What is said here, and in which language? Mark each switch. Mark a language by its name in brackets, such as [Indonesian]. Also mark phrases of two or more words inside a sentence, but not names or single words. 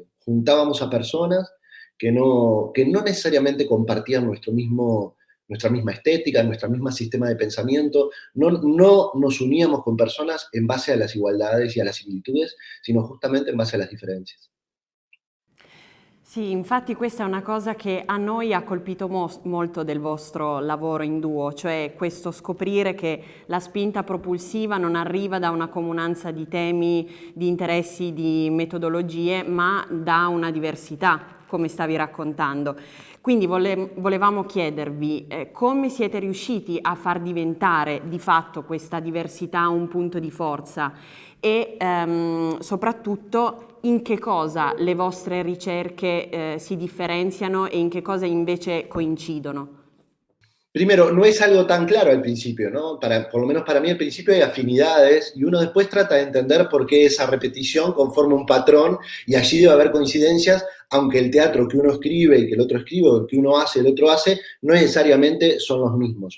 [Spanish] Juntábamos a personas que no necesariamente compartían nuestra misma estética, nuestro mismo sistema de pensamiento. No nos uníamos con personas en base a las igualdades y a las similitudes, sino justamente en base a las diferencias. [Italian] Sì, infatti questa è una cosa che a noi ha colpito molto del vostro lavoro in duo, cioè questo scoprire che la spinta propulsiva non arriva da una comunanza di temi, di interessi, di metodologie, ma da una diversità, come stavi raccontando. Quindi volevamo chiedervi come siete riusciti a far diventare di fatto questa diversità un punto di forza e soprattutto in che cosa le vostre ricerche si differenziano e in che cosa invece coincidono. [Spanish] Primero, no es algo tan claro al principio, ¿no? Por lo menos para mí al principio hay afinidades y uno después trata de entender por qué esa repetición conforma un patrón y allí debe haber coincidencias, aunque el teatro que uno escribe y que el otro escribe, o el que uno hace y el otro hace, no necesariamente son los mismos.